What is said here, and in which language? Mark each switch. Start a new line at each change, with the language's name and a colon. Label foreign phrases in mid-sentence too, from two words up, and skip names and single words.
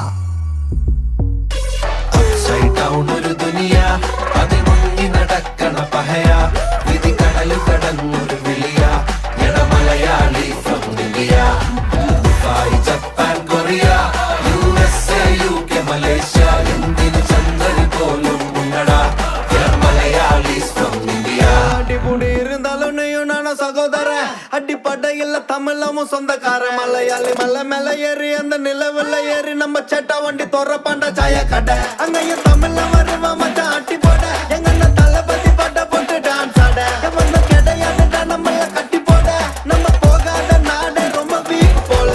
English: upside down
Malayalam: ഒരു ദുനിയ, അതിൽ മുങ്ങി നടക്കണ പഹയ, വിധി കടലു കടന്നൊരു വിളിയ, എട മലയാളി ഫ്രം ഇന്ത്യ. ദുബായ്, ജപ്പാൻ, കൊറിയ, USA, UK, മലേഷ്യ, എന്തിന് ചന്ദ്രന് പോലും ഉണ്ടടാ, മലയാളീസ് ഫ്രം ഇന്ത്യ.
Tamil: அடிபுடி இருந்தாலும் நீயும் நானும் சகோதரன், அடிப்படையில் தமிழமும் சொந்தக்காரன். மலையாளி மலை மேல ஏறி அந்த நிலவுல ஏறி நம்ம சேட்டா வண்டி தோற பண்ற சாய கடை, அங்கேயும் தமிழ்ல வருவா மச்சான் அட்டி போட, எங்க தளபதி பட்ட போட்டு டான்ஸ் ஆட, வந்து கிடையாதுடா நம்மள கட்டி போட, நம்ம போகாத நாடு ரொம்ப வீக் போல.